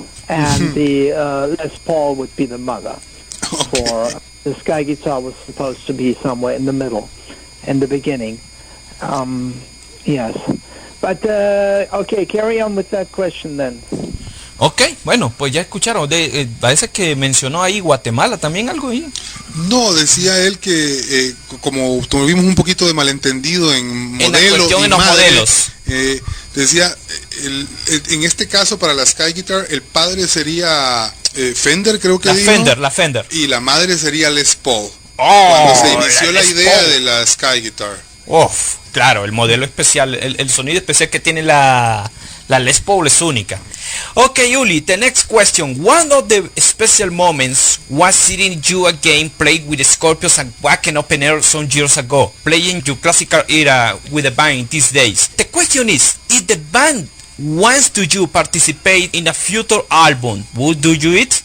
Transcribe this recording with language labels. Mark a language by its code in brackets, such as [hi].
[en] and the Les Paul would be the mother. Okay. For the sky guitar was supposed to be somewhere in the middle, in the beginning. Yes. But, okay, carry on with that question then. [es] Ok, bueno, pues ya escucharon, parece que mencionó ahí Guatemala también algo ahí. No, decía él que como tuvimos un poquito de malentendido en modelos y en los modelos. Decía, en este caso para la Sky Guitar, el padre sería Fender, creo que dijo. La Fender. Y la madre sería Les Paul. Oh, cuando se inició la idea Paul de la Sky Guitar. Uf, claro, el modelo especial, el sonido especial que tiene la Les Paul es única. [en] Okay, Uli, the next question. One of the special moments was seeing you again play with the Scorpions and Wacken Open Air some years ago, playing your classical era with the band these days. The question is, if the band wants to you participate in a future album, would do you it?